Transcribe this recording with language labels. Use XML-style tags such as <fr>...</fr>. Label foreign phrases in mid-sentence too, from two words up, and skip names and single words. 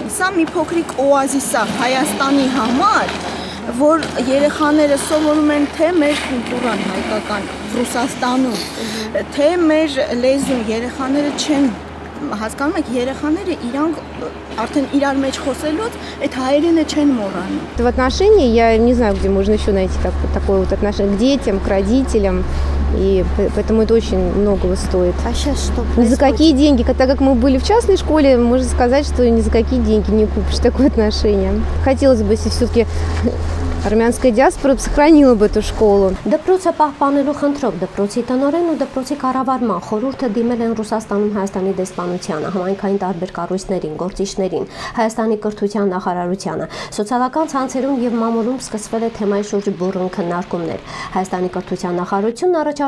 <hy>Սա մի փոքրիկ օազիս է Հայաստանի համար, որ երեխաները սովորում են թե մեր կուլտուրան հայկական Ռուսաստանում, թե մեր լեզուն, երեխաները չեն հասկանում եք, երեխաները իրանք արդեն իրար մեջ խոսելուց այդ հայերենը չեն морանում.</hy> <ru>В отношении я не знаю, где можно еще найти такое вот отношение к детям, к родителям, и поэтому это очень многого стоит. А сейчас что происходит? Ни за какие деньги, так как мы были в частной школе, можно сказать, что ни за какие деньги не купишь такое отношение. Хотелось бы, если все-таки армянская диаспора сохранила бы эту школу.</ru> <hy>Դպրոցը պահպանելու խնդրով դպրոցի տնօրեն ու դպրոցի կառավարման խորհուրդը դիմել են Ռուսաստանում Հայաստանի դեսպանությանը, համայնքային տարբեր կառույցներին, գործիչներին, Հայաստանի կրթության նախարարությանը։ Սոցիալական ցանցերում եւ մամուլում սկսվել է թեմայի շուրջ բուռն քննարկումներ։ Հայաստանի կրթության նախարարությունն առաջարկում</hy>